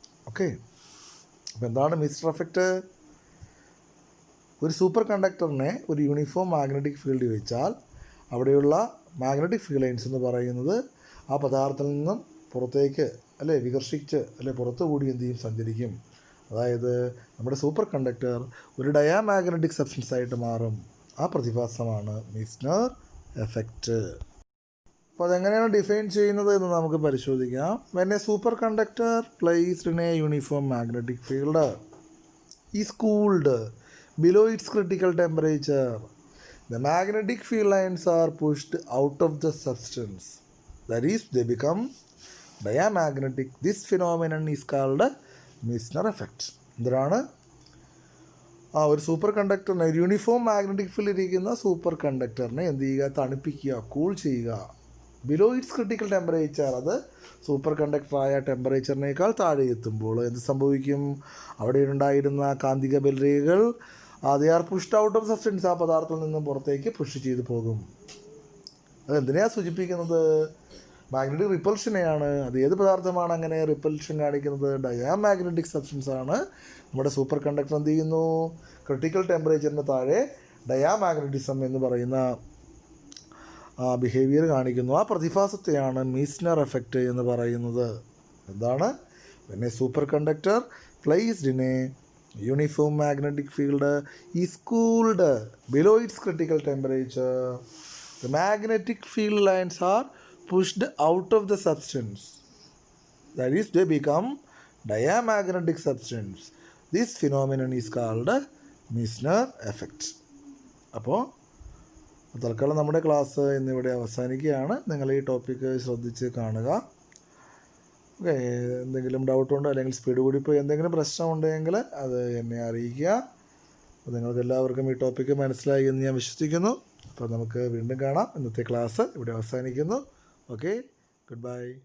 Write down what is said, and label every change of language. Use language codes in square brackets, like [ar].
[ml] Okay, അപ്പോൾ എന്താണ് Meissner effect? ഒരു സൂപ്പർ കണ്ടക്ടറിനെ ഒരു യൂണിഫോം മാഗ്നറ്റിക് ഫീൽഡിൽ വെച്ചാൽ അവിടെയുള്ള മാഗ്നറ്റിക് ഫീൽഡ് ലൈൻസ് എന്ന് പറയുന്നത് ആ പദാർത്ഥത്തിൽ നിന്നും പുറത്തേക്ക് വികർഷിച്ച് പുറത്തു കൂടി എന്ത് ചെയ്യും? സഞ്ചരിക്കും. അതായത് നമ്മുടെ സൂപ്പർ കണ്ടക്ടർ ഒരു ഡയാമാഗ്നറ്റിക് സബ്സ്റ്റൻസ് ആയിട്ട് മാറും. ആ പ്രതിഭാസമാണ് മീസ്നർ എഫക്റ്റ്. അപ്പോൾ അതെങ്ങനെയാണ് ഡിഫൈൻ ചെയ്യുന്നത് എന്ന് നമുക്ക് പരിശോധിക്കാം. [en] When a superconductor placed in a uniform magnetic field is cooled below its critical temperature, the magnetic field lines are pushed out of the substance. That is, they become diamagnetic. This phenomenon is called Meissner effect. [ml] എന്താണ്? ഒരു super കണ്ടക്ടറിനെ, ഒരു uniform magnetic ഫീൽഡിൽ ഇരിക്കുന്ന super കണ്ടക്ടറിനെ എന്ത് ചെയ്യുക? തണുപ്പിക്കുക, cool ചെയ്യുക. [en] below its critical temperature, [ml] അത് super കണ്ടക്ടറായ ടെമ്പറേച്ചറിനേക്കാൾ താഴെ എത്തുമ്പോൾ എന്ത് സംഭവിക്കും? അവിടെ ഉണ്ടായിരുന്ന കാന്തിക ബലരേഖകൾ [en] they are pushed out of substance, [ml] ആ പദാർത്ഥത്തിൽ നിന്നും പുറത്തേക്ക് പുഷ് ചെയ്ത് പോകും. അതെന്തിനെയാണ് സൂചിപ്പിക്കുന്നത്? മാഗ്നറ്റിക് റിപ്പൽഷനെയാണ്. അത് ഏത് പദാർത്ഥമാണ് അങ്ങനെ റിപ്പൽഷൻ കാണിക്കുന്നത്? ഡയാമാഗ്നറ്റിക് സബ്സ്റ്റൻസ് ആണ്. നമ്മുടെ സൂപ്പർ കണ്ടക്ടർ എന്ത് ചെയ്യുന്നു? ക്രിട്ടിക്കൽ ടെമ്പറേച്ചറിന് താഴെ ഡയാമാഗ്നറ്റിസം എന്ന് പറയുന്ന ബിഹേവിയർ കാണിക്കുന്നു. ആ പ്രതിഭാസത്തെയാണ് മീസ്നർ എഫക്റ്റ് എന്ന് പറയുന്നത്. എന്താണ്? [en] When a superconductor placed in a uniform magnetic field is cooled below its critical temperature, the magnetic field lines are pushed out of the substance. That is, they become diamagnetic substance. This phenomenon is called Meissner effect. [ml] അപ്പോൾ തൽക്കാലം നമ്മുടെ class ഇന്നിവിടെ അവസാനിക്കുകയാണ്. നിങ്ങൾ ഈ topic ശ്രദ്ധിച്ച് കാണുക. Okay, എന്തെങ്കിലും ഡൗട്ടുണ്ടോ അല്ലെങ്കിൽ സ്പീഡ് കൂടിപ്പോയി എന്തെങ്കിലും പ്രശ്നമുണ്ടെങ്കിൽ അത് എന്നെ അറിയിക്കുക. അപ്പോൾ നിങ്ങൾക്ക് എല്ലാവർക്കും ഈ ടോപ്പിക്ക് മനസ്സിലായി എന്ന് ഞാൻ വിശ്വസിക്കുന്നു. അപ്പോൾ നമുക്ക് വീണ്ടും കാണാം. ഇന്നത്തെ ക്ലാസ് ഇവിടെ അവസാനിക്കുന്നു. Okay, good bye.